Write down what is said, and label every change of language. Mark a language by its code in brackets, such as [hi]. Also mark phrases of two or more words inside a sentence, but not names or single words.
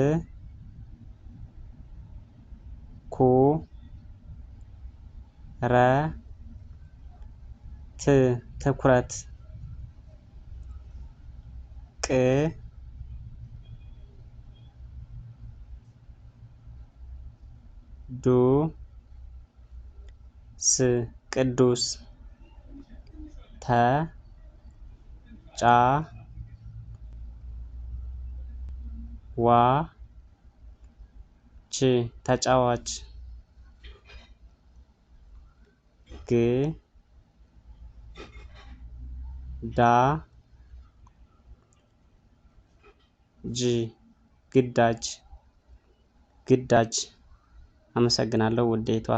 [am] ኩ ረ ት ትኩረት። ቅ ዱ ስ ቅዱስ። ተ ጫ ዋ ች ተጫዋች። ግ ዳ ጅ ግዳጅ ግዳጅ። አመሰግናለሁ ውድ የኢትዮ